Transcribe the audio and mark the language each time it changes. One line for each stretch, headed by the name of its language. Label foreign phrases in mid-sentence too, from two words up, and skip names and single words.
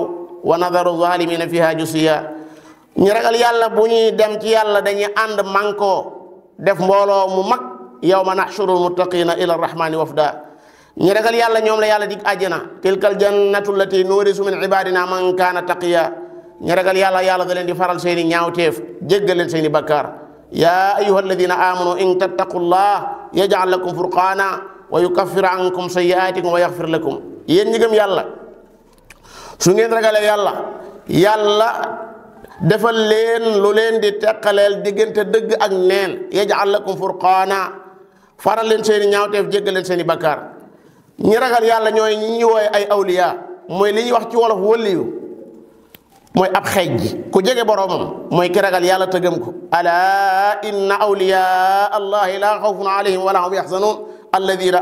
Arabic: ونذر الظالمين فيها جثيا
Wolof: ñi ragal yàlla bu ñuy dem ci yàlla dañuy ànd mankoo def mbooloo mu mag
Arabic: يوم نحشر المتقين إلى الرحمن وفدا
Wolof: ñi ragal yàlla ñoom la yàlla dig àjjana
Arabic: تلك الجنة التي نورث من عبادنا من كان تقيا
Wolof: ñi ragal yàlla yàlla da leen di faral seeni ñaawteef jéggal leen seeni bakkaar ya
Arabic: أيها الذين آمنوا إن تتقوا الله يجعل لكم فرقانا ويكفر عنكم سيئاتكم ويغفر لكم
Wolof: yéen ñi gëm yàlla su ngeen ragalee yàlla defal leen lu leen di teqaleel diggante dëgg ak neen
Arabic: يجعل لكم فرقانا
Wolof: faral leen seeni ñaawteef jéggal leen seeni bakkaar ñi ragal yàlla ñooy ñi ñu wooye ay awliya mooy li ñuy wax ci wolof waliyu mooy ab xeej ji ku jege boroomam mooy ki ragal yàlla te gëm ko
Arabic: ألا إن أولياء الله لا خوف عليهم ولا هم يحزنون الذين